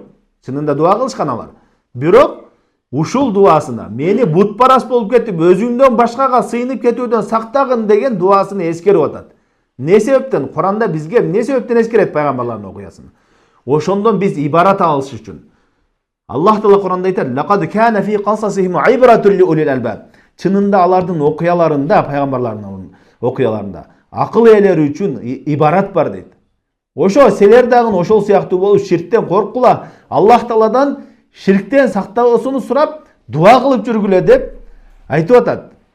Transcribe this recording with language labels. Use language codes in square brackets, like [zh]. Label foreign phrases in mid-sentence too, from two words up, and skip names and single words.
[ky] Чынында дуа кылышкан алар. Бирок ушул дуасына мени бутпарас болуп кетип, өзүңдөн башкага сыйынып кетүүдөн сактагын деген дуасыны эскерип атат. Не себептен? Куранда бизге не себептен эскерет пайгамбарлардын окуясын? Ошондон биз ибарат алыш үчүн. Аллах Таала Куранда айтат: [ar] "لقد كان في قصصهم عبرة لأولي الألباب." [ky] Чынында алардын окуяларында, пайгамбарлардын окуяларында акыл ээлери үчүн ибарат бар дейт. Ошо силер дагы ошол сыяктуу болуп ширктен корккула, Аллах Тааладан ширктен сактоосуну сурап, дуа кылып жүргүлө деп айтып атат.